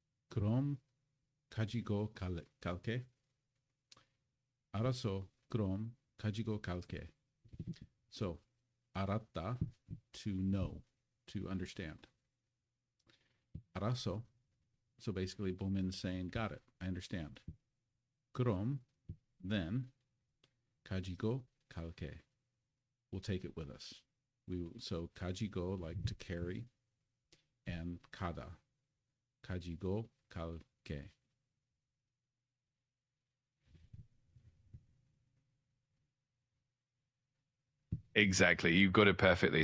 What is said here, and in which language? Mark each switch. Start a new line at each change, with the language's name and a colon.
Korean: 그럼 가지고 갈게. 알았어. 그럼 가지고 갈게.
English: So, 알았다, to know, to understand.
Korean: 알았어.
English: So basically, Bomin's saying, got it, I understand.
Korean: 그럼, then, 가지고 갈게.
English: We'll take it with us. So 가지고, like to carry, and 가다.
Korean: 가지고 갈게.
English: Exactly. You got it perfectly.